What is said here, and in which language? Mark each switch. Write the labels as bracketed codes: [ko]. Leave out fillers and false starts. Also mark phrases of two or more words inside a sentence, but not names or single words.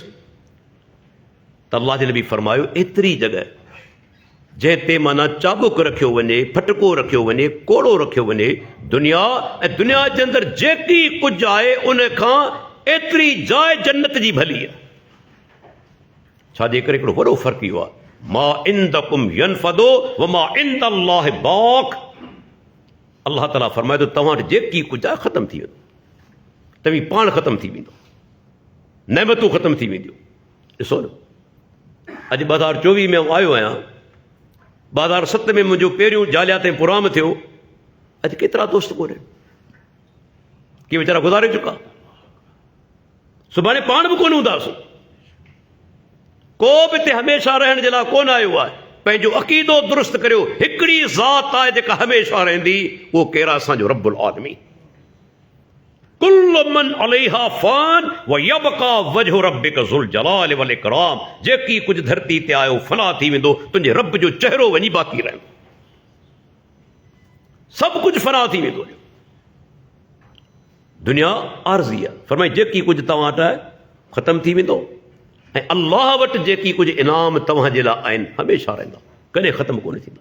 [sd] त अल्लाह जे नबी फरमायो एतिरी जॻह जंहिं ते माना चाबुक रखियो वञे, फटको रखियो वञे, कोड़ो रखियो वञे, दुनिया ऐं दुनिया जे अंदरि जेकी कुझु आहे उन खां एतिरी जाइ जन्नत जी भली आहे। छाजे करे हिकिड़ो वॾो फ़र्क़ु इहो आहे, [ar] ما عندكم ينفد وما عند الله باق. [sd] अल्लाह ताला फरमाए थो तव्हां वटि जेकी कुझु आहे ख़तमु थी वेंदो, तव्हीं पाण ख़तमु थी वेंदो, नेमतूं ख़तमु थी वेंदियूं। ॾिसो न, अॼु 2024 में आयो आहियां, 2007 में मुंहिंजो पहिरियों जालियात ऐं प्रोग्राम थियो। अॼु केतिरा दोस्त कोन्हे, के वीचारा गुज़ारे चुका, सुभाणे पाण बि कोन हूंदासीं। को बि हिते हमेशह रहण जे लाइ कोन आयो आहे। पंहिंजो अक़ीदो दुरुस्त करियो, हिकिड़ी ज़ात आहे जेका हमेशह रहंदी, उहो केरु आहे? असांजो [ar] رب العالمين. كل من عليها فان ويبقى وجه ربك ذو الجلال والإكرام. [sd] जेकी कुझु धरती ते आयो फना थी वेंदो, तुंहिंजे रब जो चहिरो वञी बाक़ी रहंदो, सभु कुझु फना थी वेंदो। दुनिया आरज़ी आहे। फरमाई जेकी कुझु तव्हां वटि आहे ख़तमु थी वेंदो, ऐं अल्लाह वटि जेकी कुझु इनाम तव्हांजे लाइ आहिनि हमेशह रहंदा, कॾहिं ख़तमु कोन थींदा।